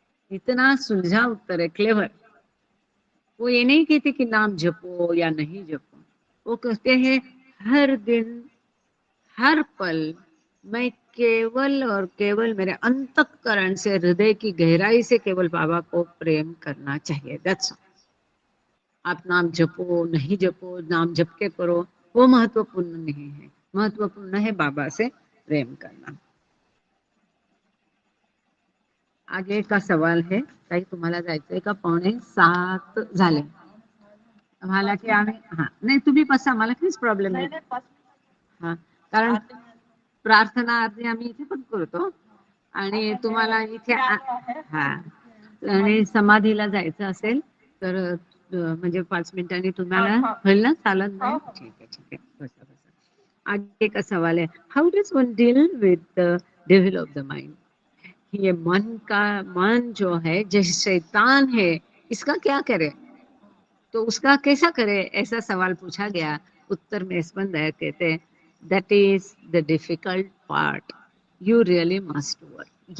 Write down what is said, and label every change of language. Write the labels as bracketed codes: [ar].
[hi] इतना सुलझा उत्तर है, क्लेवर। वो ये नहीं कहते कि नाम जपो या नहीं जपो, वो कहते हैं हर दिन, हर पल मैं केवल और केवल मेरे अंतःकरण से, हृदय की गहराई से केवल बाबा को प्रेम करना चाहिए। [en] That's all. [hi] आप नाम जपो नहीं जपो, नाम जप के करो, वो महत्वपूर्ण नहीं है। महत्वपूर्ण है बाबा से प्रेम करना। आगे का सवाल है, [mr] ताई तुम्हाला जायचंय का? 6:45 झाले. मला की आम्ही नाही तुम्ही बसा, मला काहीच प्रॉब्लेम नाही. हा, कारण प्रार्थना आरती आम्ही इथे पण करतो आणि तुम्हाला इथे आणि समाधीला जायचं असेल तर म्हणजे 5 मिनिटांनी तुम्हाला होईल ना? चालत नाही? ठीक आहे, ठीक आहे, बसा बसा. [hi] आगे का सवाल है, [en] How does one deal with the devil of the mind? [hi] ये मन जो है, जैसे शैतान है, इसका क्या करे? तो उसका कैसा करे, ऐसा सवाल पूछा गया। उत्तर में स्पंदर कहते हैं [en] That is the difficult part, you really must work.